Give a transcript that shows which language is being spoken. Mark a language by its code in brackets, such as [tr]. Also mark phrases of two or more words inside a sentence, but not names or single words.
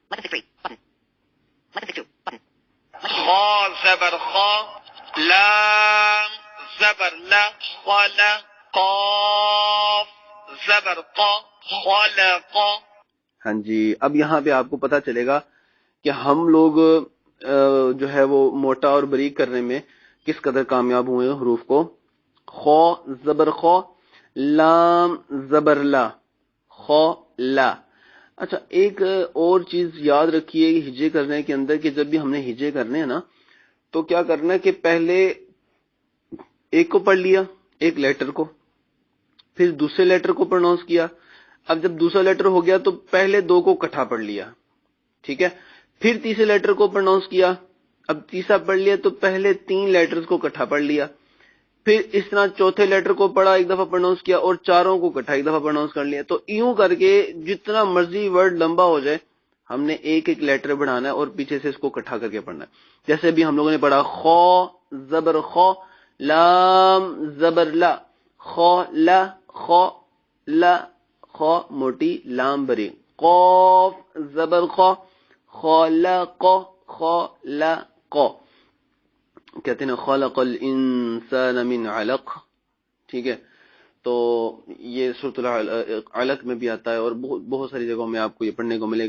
[ur] خا زبر خا، لام زبر لا، خلا، قاف زبر قا، خلق۔ ہاں جی، اب یہاں پہ آپ کو پتا چلے گا کہ ہم لوگ جو ہے وہ موٹا اور بریک کرنے میں کس قدر کامیاب ہوئے ہیں حروف کو۔ خو زبر خو، لام زبر لا، خو لا۔ اچھا، ایک اور چیز یاد رکھیے ہجے کرنے کے اندر کہ جب بھی ہم نے ہجے کرنے ہیں نا تو کیا کرنا ہے کہ پہلے ایک کو پڑھ لیا، ایک لیٹر کو، پھر دوسرے لیٹر کو پروناؤنس کیا، اب جب دوسرا لیٹر ہو گیا تو پہلے دو کو اکٹھا پڑھ لیا، ٹھیک ہے؟ پھر تیسرے لیٹر کو پروناؤنس کیا، اب تیسرا پڑھ لیا تو پہلے 3 لیٹرز کو اکٹھا پڑھ لیا، پھر اس طرح چوتھے لیٹر کو پڑھا، ایک دفعہ پروناؤنس کیا، اور چاروں کو اکٹھا ایک دفعہ پروناؤنس کر لیا۔ تو یوں کر کے جتنا مرضی ورڈ لمبا ہو جائے ہم نے ایک ایک لیٹر بڑھانا ہے اور پیچھے سے اس کو اکٹھا کر کے پڑھنا ہے۔ جیسے بھی ہم لوگوں نے پڑھا خو زبر خو، لام زبر لا، خو لا، خو لا، خو موٹی لام بری، قوف زبر خو، خلق، خلق، کہتے ہیں [ar] خلق الانسان من علق، [ur] ٹھیک ہے؟ تو یہ سورۃ العلق میں بھی آتا ہے اور بہت ساری جگہوں میں آپ کو یہ پڑھنے کو ملے گا.